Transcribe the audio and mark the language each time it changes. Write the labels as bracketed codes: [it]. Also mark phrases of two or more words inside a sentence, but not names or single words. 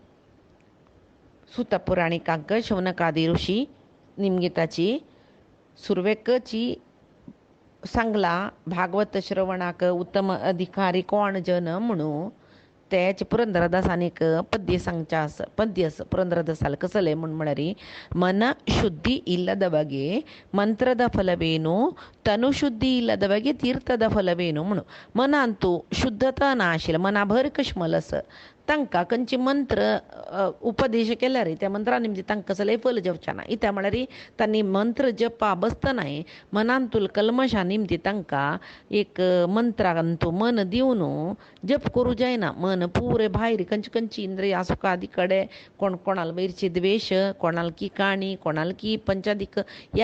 [kok] सुतपुराणिकांक शौनकादी ऋषी निमगीताची सुरवेकची सांगला भागवत श्रवणाक उत्तम अधिकारी कोण जन म्हणून तेच पुरंदरदासान एक पद्य सांगचा पद्य पुरंदरदासाल कसले म्हळ्यार मन [kn] ಶುದ್ಧಿ ಇಲ್ಲದ ಬಗೆ ಮಂತ್ರದ ಫಲವೇನು ತನು ಶುದ್ಧಿ ಇಲ್ಲದ ಬಗೆ ತೀರ್ಥದ ಫಲವೇನು [kok] म्हणून मनांतू शुद्धता ना आशिल्ले मना भर कश्मलस तांकां खंयचे मंत्र उपदेश केल्यार त्या मंत्रांनी म्हणजे तांकां कसलेंय फल जेवचें ना इत्या म्हळ्यार तांणी मंत्र जपा बसतनाय मनांतूल कल्मशा निमती तांकां एक मंत्रांतू मन दिवन जप करूं जायना मन पुरे भायर खंयची इंद्रिय आसुकादी कडेन कोणाल वयरची द्वेश कोणाल की काणी कोणाल की पंचादीक ह्या